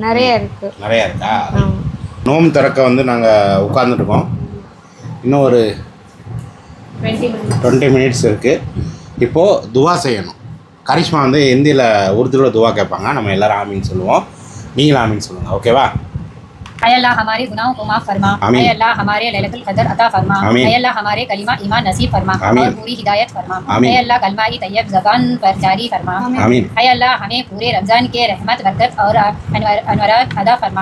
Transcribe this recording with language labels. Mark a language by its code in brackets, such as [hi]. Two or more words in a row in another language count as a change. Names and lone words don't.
[ta] நிறையா இருக்கா? நோம்பு திறக்க வந்து நாங்கள் உட்காந்துருக்கோம். இன்னும் ஒரு 20 மினிட்ஸ் இருக்குது. இப்போது துவா செய்யணும். கரிஷ்மா வந்து ஹிந்தியில் உருதுல துவா கேட்பாங்க. நம்ம எல்லோரும் ஆமீன் சொல்லுவோம். நீங்களும் ஆமீன் சொல்லுங்கள். ஓகேவா? [ur] اے اللہ ہمارے گناہوں کو معاف فرما۔ اے اللہ ہمارے لیلۃ القدر عطا فرما. اے اللہ ہمارے کلمہ ایمان نصیب فرما اور پوری ہدایت فرما. اے اللہ کلمہ کی طیب زبان پر جاری فرما۔ اے اللہ ہمیں پورے رمضان کے رحمت برکت اور انوارات ادا فرما.